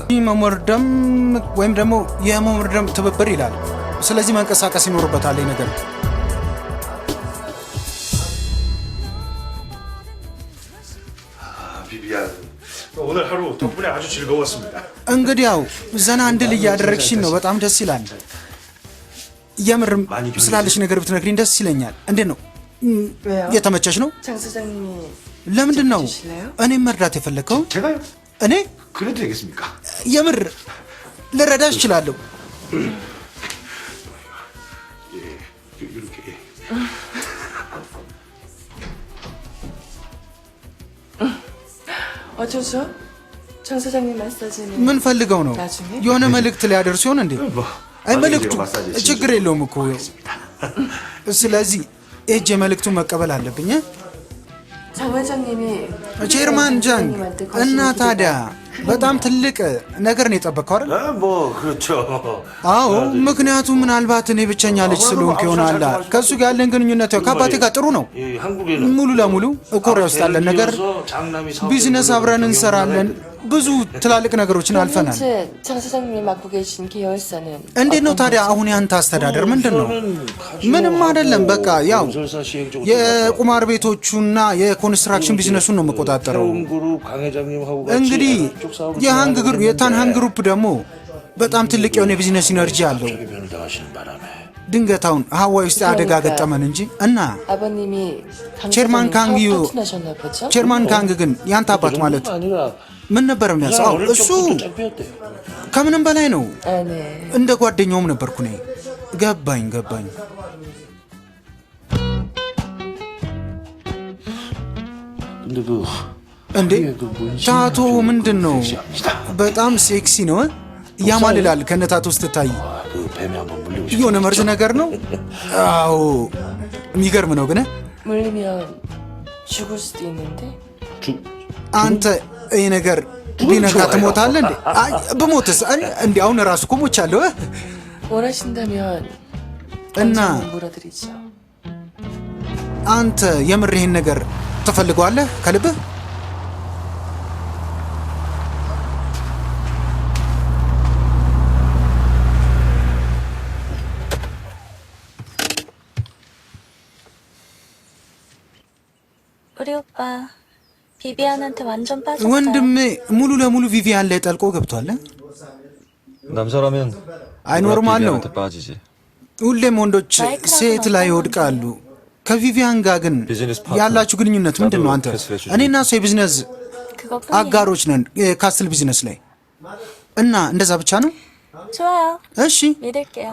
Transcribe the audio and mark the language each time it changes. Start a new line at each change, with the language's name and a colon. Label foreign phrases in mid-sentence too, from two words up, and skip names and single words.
Amharic: መመርደም ወይም ደግሞ የመመርደም ትብብር ይላል። ስለዚህ መንቀሳቀስ ይኖርበታል ይህ ነገር።
Korean: 비비안. 오늘 하루 덕분에 아주 즐거웠습니다.
Amharic: እንግዲህ ያው ዘና እንድል እያደረግሽኝ ነው። በጣም ደስ ይላል። የምርም ስላለሽ ነገር ብትነግሪኝ ደስ ይለኛል። እንዴት ነው? የተመቸሽ ነው?
Korean: 장 사장님이
Amharic: ለምንድን ነው እኔም መርዳት የፈለግከው?
Korean: 제가요?
Amharic: እኔ
Korean: 그래도 되겠습니까?
Amharic: የምር ልረዳሽ እችላለሁ።
Korean: 이렇게. 어쩌죠? 장 사장님 마사지는
Amharic: ምን ፈልገው ነው?
Korean: 나중에?
Amharic: የሆነ መልእክት ሊያደርሱ ይሆን እንዴ? አይ መልእክቱ ችግር የለውም እኮ። ስለዚህ እጅ መልእክቱን መቀበል አለብኝ።
Korean: 장 회장님이
Amharic: ቼርማን ጃንግ እና ታዲያ በጣም ትልቅ ነገር ነው የጠበቀው አይደል?
Korean: 뭐 그렇죠.
Amharic: አዎ፣ ምክንያቱም ምናልባት እኔ ብቸኛ ልጅ ስለሆንኩ ይሆናል። ከእሱ ጋር ያለን ግንኙነት ያው ከአባቴ ጋር ጥሩ ነው።
Korean: 이 한국에는
Amharic: ሙሉ ለሙሉ ኮሪያ ውስጥ ያለን ነገር ቢዝነስ አብረን እንሰራለን። ብዙ ትላልቅ ነገሮችን አልፈናል።
Korean: 현재 장 사장님이 맡고 계신 계열사는
Amharic: እንዴት ነው ታዲያ አሁን ያንተ አስተዳደር ምንድን ነው? ምንም አይደለም። በቃ ያው የቁማር ቤቶቹና የኮንስትራክሽን ቢዝነሱን ነው የምቆጣጠረው። እንግዲህ የታንሃን ግሩፕ ደግሞ በጣም ትልቅ የሆነ
English: business energy
Amharic: አለው። ድንገት አሁን ሀዋይ ውስጥ አደጋ ገጠመን እንጂ እና
Korean: 아버님이 강
Amharic: ቼርማን
Korean: 사장님
Amharic: ካንግ ዩ
Korean: 사업 파트너셨나 보죠?
Amharic: ቼርማን ካንግ ግን ያንተ አባት ማለት ምን ነበር የሚያስበው? እሱ ከምንም በላይ ነው።
Korean: 아, 네.
Amharic: እንደ ጓደኛውም ነበርኩ እኔ። ገባኝ።
Korean: 근데 그
Amharic: እንዴ ታቶ ምንድን ነው? በጣም ሴክሲ ነው። ያማልላል ከነታቶ ስትታይ።
Korean: 그 뱀이 한번 물리고
Amharic: የሆነ መርዝ ነገር ነው። አዎ የሚገርም ነው ግን
Korean: 물리면 죽을 수도 있는데
Amharic: አንተ ይሄ ነገር ቢነካ ትሞታለህ እንዴ? አይ ብሞትስ እንዴ? አሁን ራሱ እኮ ሞቻለሁ።
Korean: 원하신다면
Amharic: እና
Korean: 언제든 물어드리죠.
Amharic: አንተ የምር ይሄን ነገር ትፈልገዋለህ ከልብህ?
Korean: 우리 오빠 비비안한테 완전 빠졌어요.
Amharic: ወንድሜ ሙሉ ለሙሉ ቪቪያን ላይ ጠልቆ ገብቷል።
Korean: 남자라면
Amharic: አይ ኖርማል ነው።
Korean: 비비안한테 빠지지.
Amharic: ሁሌም ወንዶች ሴት ላይ ይወድቃሉ። ከቪቪያን ጋር ግን ያላችሁ ግንኙነት ምንድን ነው? አንተ እኔና እሷ የቢዝነስ
Korean: 그것뿐이에요.
Amharic: አጋሮች ነን የካስትል ቢዝነስ ላይ እና እንደዛ ብቻ ነው።
Korean: 좋아요.
Amharic: እሺ
Korean: 믿을게요.